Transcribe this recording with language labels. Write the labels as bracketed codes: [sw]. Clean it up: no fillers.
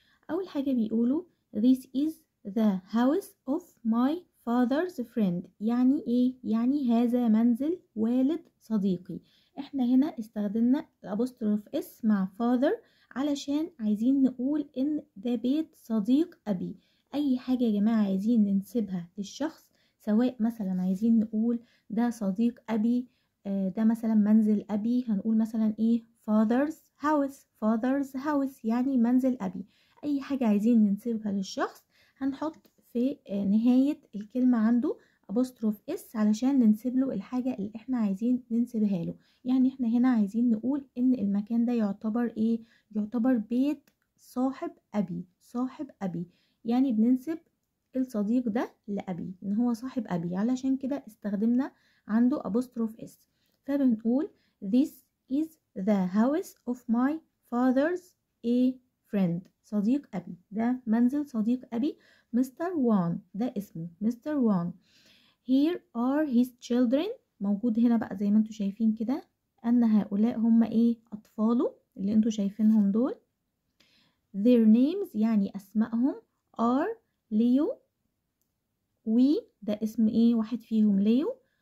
[ar] أول حاجة بيقولوا [en] This is the house of my father's friend. [ar] يعني ايه؟ يعني هذا منزل والد صديقي. احنا هنا استخدمنا الابوستروف اس مع father علشان عايزين نقول ان ده بيت صديق أبي. أي حاجة يا جماعة عايزين ننسبها للشخص، سواء مثلا عايزين نقول ده صديق أبي، ده مثلا منزل أبي، هنقول مثلا ايه [en] father's house [ar] يعني منزل أبي. أي حاجة عايزين ننسبها للشخص هنحط في نهاية الكلمة عنده apostrophe s علشان ننسب له الحاجة اللي احنا عايزين ننسبها له. يعني احنا هنا عايزين نقول ان المكان ده يعتبر ايه؟ يعتبر بيت صاحب أبي، يعني بننسب الصديق ده لأبي إن هو صاحب أبي، علشان كده استخدمنا عنده apostrophe s. فبنقول [en] This is the house of my father's a friend. [ar] صديق أبي، ده منزل صديق أبي مستر وان، ده اسمه مستر وان. [en] Here are his children. [ar] موجود هنا بقى زي ما انتوا شايفين كده أن هؤلاء هم ايه؟ أطفاله اللي انتوا شايفينهم دول. [en] Their names [ar] يعني أسمائهم [en] are [ar] ليو ده اسم ايه؟ واحد فيهم ليو.